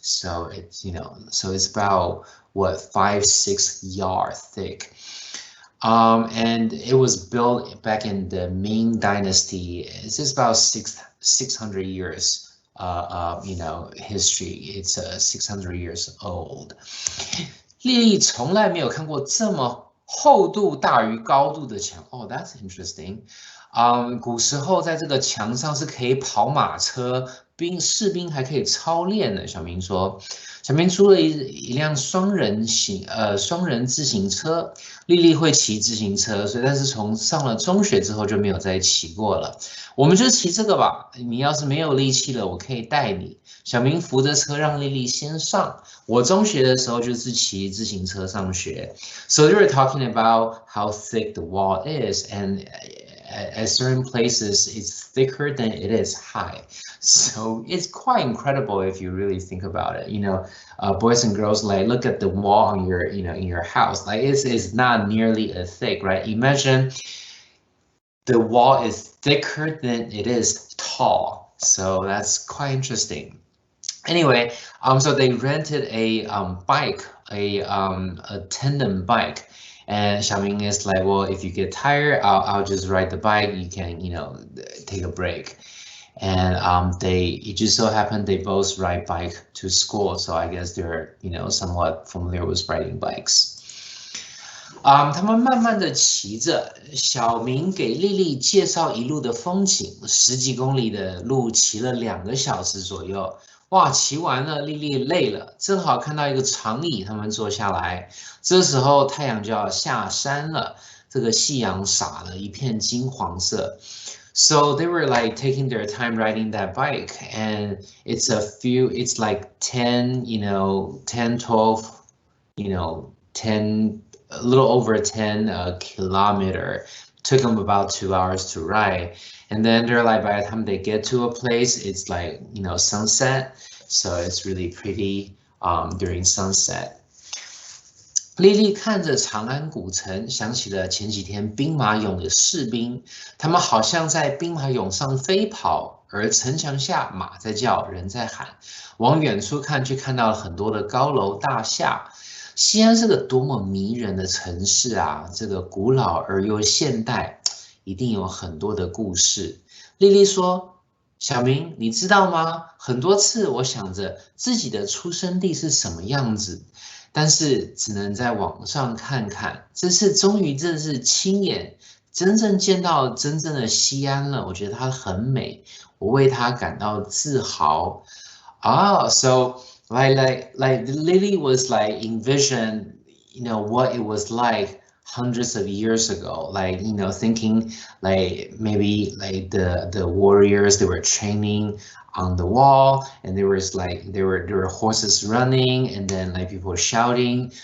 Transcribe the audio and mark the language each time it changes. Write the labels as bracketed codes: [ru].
[en] So it's, so it's about what, 5, 6 yards thick. And it was built back in the Ming Dynasty. It's just about 600 years, history. It's 600 years old. [zh] 丽丽从来没有看过这么厚度大于高度的墙。 [en] Oh, that's interesting. [zh] 古时候在这个墙上是可以跑马车，士兵还可以操练的。小明说，小明租了一辆双人自行车。丽丽会骑自行车，所以但是从上了中学之后就没有再骑过了。我们就骑这个吧，你要是没有力气了，我可以带你。小明扶着车让丽丽先上。我中学的时候就是骑自行车上学。 [en] So they were talking about how thick the wall is, and at certain places it's thicker than it is high. So it's quite incredible if you really think about it. Boys and girls, like, look at the wall on your, in your house. Like it's not nearly as thick, right? Imagine the wall is thicker than it is tall. So that's quite interesting. Anyway, so they rented a bike, a tandem bike. And Xiaoming is like, well, if you get tired, I'll just ride the bike. You can, take a break. And it just so happened they both ride bike to school. So I guess they're, somewhat familiar with riding bikes. [zh] 他们慢慢的骑着，小明给丽丽介绍一路的风景，10几公里的路骑了2个小时左右。哇，骑完了，丽丽累了，正好看到一个长椅，他们坐下来。这时候太阳就要下山了，这个夕阳洒了一片金黄色。 [en] So they were like taking their time riding that bike, and it's like 10, 10, 12, 10, a little over 10 kilometer. Took them about 2 hours to ride. And then they're like, by the time they get to a place, it's like, sunset. So it's really pretty during sunset. [zh] 丽丽看着长安古城，想起了前几天兵马俑的士兵，他们好像在兵马俑上飞跑，而城墙下马在叫，人在喊。往远处看，却看到了很多的高楼大厦。西安是个多么迷人的城市啊！这个古老而又现代，一定有很多的故事。丽丽说：“小明，你知道吗？很多次我想着自己的出生地是什么样子。” 但是只能在网上看看，这次终于真是亲眼真正见到真正的西安了。我觉得它很美，我为它感到自豪。 [en] So like Lily was like envision, what it was like hundreds of years ago, like, thinking like maybe like the warriors, they were training on the wall, and there were horses running, and then like people were shouting.